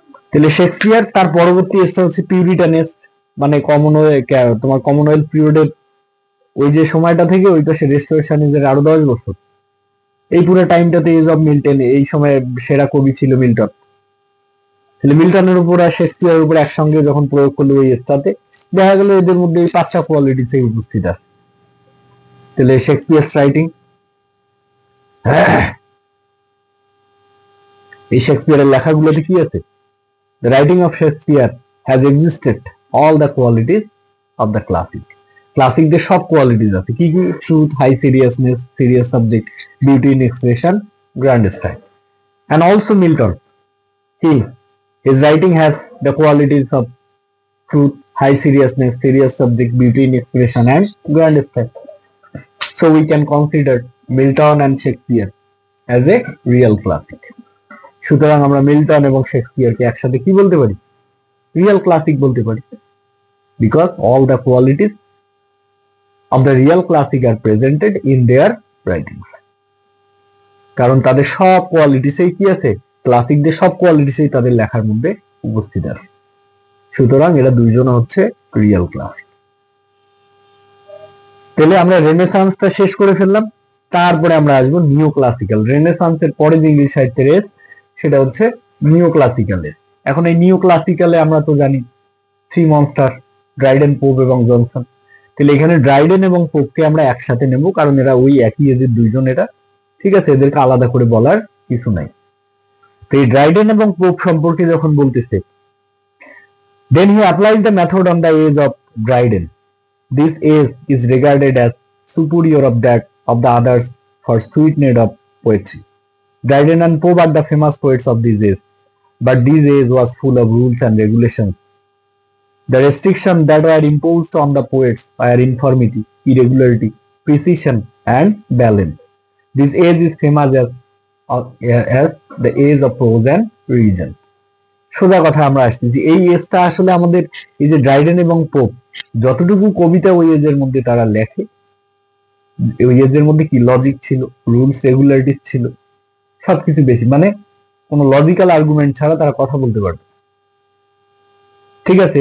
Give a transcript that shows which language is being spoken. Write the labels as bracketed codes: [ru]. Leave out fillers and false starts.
[bn] তাহলে শেক্সপিয়ার, তার পরবর্তী স্টেজ হচ্ছে পিউরিটানেস, মানে কমনওয়েলথ পিরিয়ডের ওই যে সময়টা থেকে ওই পাশে রেস্টোরেশন এজের আরো 10 বছর, এই পুরো টাইমটাতে এজ অফ মিল্টন, এই সময় সেরা কবি ছিল মিল্টন। তাহলে মিল্টনের উপর আর শেক্সপিয়ারের উপর একসঙ্গে যখন প্রয়োগ করলো ওই স্টাতে, দেখা গেল এদের মধ্যে এই 5টা কোয়ালিটিস উপস্থিত আছে। তাহলে শেক্সপিয়ারস রাইটিং, এই শেক্সপিয়ারের লেখাগুলোতে কি আছে, [en] the writing of Shakespeare has existed all the qualities of the classic. [bn] ক্লাসিকদের সব কোয়ালিটিস আছে, কি কি, truth, high seriousness, serious subject, beauty in expression, grand style. [en] And also Milton, his writing has the qualities of truth, high seriousness, serious subject, beauty in expression, and grand style. So we can consider Milton and Shakespeare as a real classic. [bn] সুতরাং আমরা Milton এবং শেক্সপিয়ারকে একসাথে কি বলতে পারি, real classic বলতে পারি, [en] because all the qualities of the real classic are presented in their writings. [bn] কারণ তাদের সব কোয়ালিটিসই কি আছে, ক্লাসিকদের সব কোয়ালিটিসই তাদের লেখার মধ্যে উপস্থিত আছে। সুতরাং এরা দুইজন হচ্ছে রিয়েল ক্লাসিক। তাহলে আমরা রেনেসান্সটা শেষ করে ফেললাম, তারপরে আমরা আসবো নিও ক্লাসিক্যাল। রেনেসান্সের পরে যে ইংলিশ সাহিত্যের এজ, সেটা হচ্ছে নিও ক্লাসিক্যাল এজ। এখন এই নিও ক্লাসিক্যালে আমরা তো জানি 3 মনস্টার, ড্রাইডেন, পোপ এবং জনসন। তাহলে এখানে ড্রাইডেন এবং পোপকে আমরা একসাথে নেব, কারণ এরা ওই একই এজের দুইজন, এরা ঠিক আছে, এদেরকে আলাদা করে বলার কিছু নাই। তো এই ড্রাইডেন এবং পোপ সম্পর্কে যখন বলতেছে, [en] Then he applies the method on the age of Dryden. This age is regarded as superior of that of the others for sweetness of poetry. Dryden and Pope are the famous poets of this age, but this age was full of rules and regulations. The restrictions that were imposed on the poets were infirmity, irregularity, precision, and balance. This age is famous as the age of prose and reason. [bn] সোজা কথা আমরা আসতেছি, এই এজটা আসলে আমাদের এই যে Dryden এবং পোপ যতটুকু কবিতা ওই এজের মধ্যে তারা লেখে, ওই এজের মধ্যে কি লজিক ছিল, রুলস রেগুলারিটি ছিল, সবকিছু বেশি, মানে কোনো লজিক্যাল আর্গুমেন্ট ছাড়া তারা কথা বলতে পারবে, ঠিক আছে।